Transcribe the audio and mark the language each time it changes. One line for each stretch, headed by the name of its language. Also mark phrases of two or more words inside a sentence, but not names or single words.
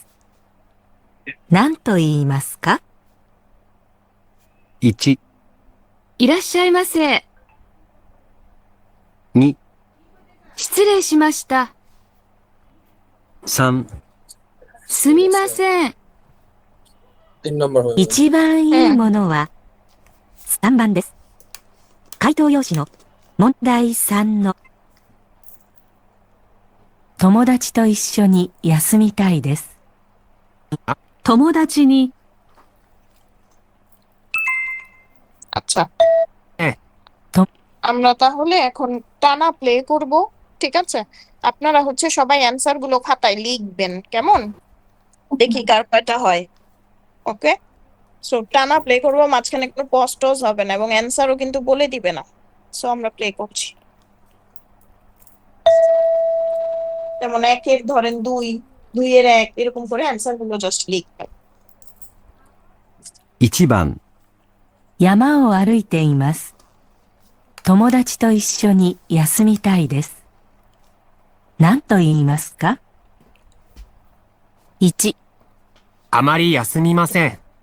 Japanese: 何と言いますか？ 1、いらっしゃいませ。 2、失礼しました。 3、すみません。
Bangla: 3 নাম্বার হয়ে গেল।
Japanese: 一番いいものは3番です。回答用紙の問題3の友達と一緒に休みたいです。友達に
Bangla: আচ্ছা, হ্যাঁ। আমরা তাহলে এখন টানা প্লে করব, ঠিক আছে? আপনারা হচ্ছে সবাই অ্যানসার গুলো খাতায় লিখবেন, কেমন? দেখি কার কয়টা হয়। ওকে, সো টানা প্লে করবো, মাঝখানে কোনো পজ টজ হবে না এবং অ্যানসারও কিন্তু বলে দিবে না। সো আমরা প্লে করছি। যেমন 1 এর ধরেন 2, 2 এর 1, এরকম করে অ্যানসার গুলো জাস্ট লিখবেন।
Japanese: 1 番、山を歩いています。友達と一緒に休みたいです。何と言いますか？ 1、あまり休みません。